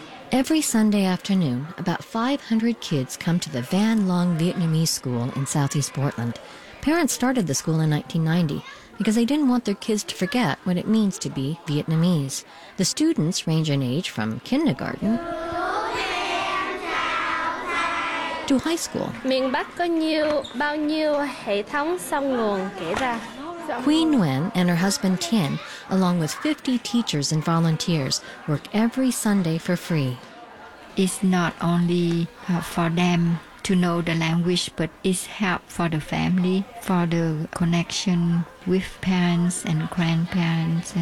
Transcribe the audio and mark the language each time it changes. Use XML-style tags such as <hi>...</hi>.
<en>Every Sunday afternoon, about 500 kids come to the Van Long Vietnamese School in Southeast Portland. Parents started the school in 1990 because they didn't want their kids to forget what it means to be Vietnamese. The students range in age from kindergarten to high school.</en> <vi>Miền Bắc có nhiều bao nhiêu hệ thống sông nguồn kể ra.</vi> <en>Queen Nguyen and her husband Tien, along with 50 teachers and volunteers, work every Sunday for free. It's not only for them to know the language, but it's help for the family, for the connection with parents and grandparents.</en>